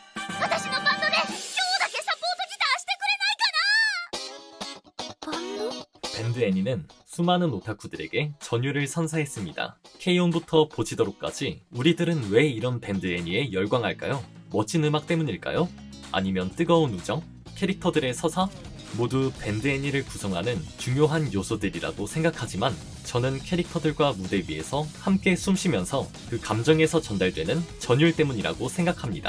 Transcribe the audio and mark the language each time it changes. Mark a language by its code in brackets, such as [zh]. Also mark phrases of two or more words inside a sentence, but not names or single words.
[ja] 私のバンドで今日だけサポートギターしてくれないかな。バンド? [ko] 밴드 애니는 수많은 오타쿠들에게 전율을 선사했습니다. K-ON부터 보치도록까지 우리들은 왜 이런 밴드 애니에 열광할까요? 멋진 음악 때문일까요? 아니면 뜨거운 우정? 캐릭터들의 서사? 모두 밴드 애니를 구성하는 중요한 요소들이라고 생각하지만 저는 캐릭터들과 무대 위에서 함께 숨쉬면서 그 감정에서 전달되는 전율 때문이라고 생각합니다.